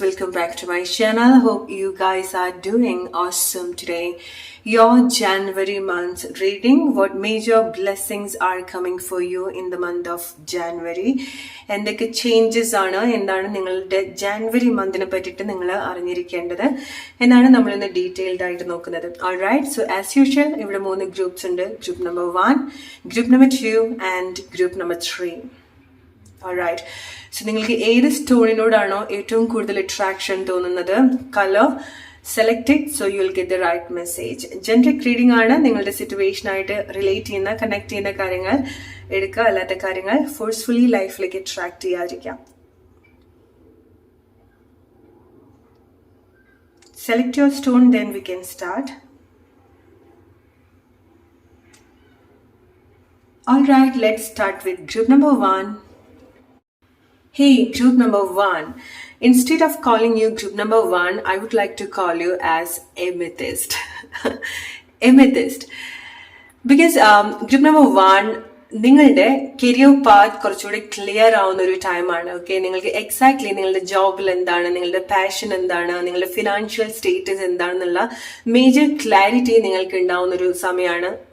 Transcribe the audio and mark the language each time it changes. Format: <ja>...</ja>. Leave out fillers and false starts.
<en>Welcome back to my channel. Hope you guys are doing awesome today. Your January month reading. What major blessings are coming for you in the month of January?</en> <ml>എന്തൊക്കെ changes ആണ് എന്താണ് നിങ്ങളുടെ ജാനുവരി മന്തിനെ പറ്റിയിട്ട് നിങ്ങൾ അറിഞ്ഞിരിക്കേണ്ടത് എന്നാണ് നമ്മൾ ഇന്ന് ഡീറ്റെയിൽഡ് ആയിട്ട് നോക്കുന്നത്.</ml> <en>alright, so as usual</en> <ml>ഇവിടെ 3 ഗ്രൂപ്പ്സ് ഉണ്ട്.</ml> <en>Group number 1, group number 2 and group number 3.</en> <ml>Alright, so നിങ്ങൾക്ക് ഏത് സ്റ്റോണിനോടാണോ ഏറ്റവും കൂടുതൽ അട്രാക്ഷൻ തോന്നുന്നത്,</ml> <en>Colour select it, so you will get the right message.</en> <ml>Generic reading ആണ്. നിങ്ങളുടെ സിറ്റുവേഷനായിട്ട് റിലേറ്റ് ചെയ്യുന്ന കണക്ട് ചെയ്യുന്ന കാര്യങ്ങൾ എടുക്കുക, അല്ലാത്ത കാര്യങ്ങൾ ഫോഴ്സ്ഫുള്ളി ലൈഫിലേക്ക് attract ചെയ്യാതിരിക്കാം.</ml> <en>Select your stone, then we can start. Alright, let's start with group number 1. Hey, group number 1. Instead of calling you group number 1, I would like to call you as amethyst. Amethyst. Because group number 1,</en> <ml>നിങ്ങളുടെ career path കുറച്ചുകൂടി clear ആവുന്ന ഒരു ടൈമാണ്. Okay, നിങ്ങൾക്ക് exactly നിങ്ങളുടെ ജോബിൽ എന്താണ്, നിങ്ങളുടെ passion എന്താണ്, നിങ്ങളുടെ ഫിനാൻഷ്യൽ സ്റ്റേറ്റസ് എന്താണെന്നുള്ള മേജർ ക്ലാരിറ്റി നിങ്ങൾക്ക് ഉണ്ടാവുന്ന ഒരു സമയമാണ്.</ml>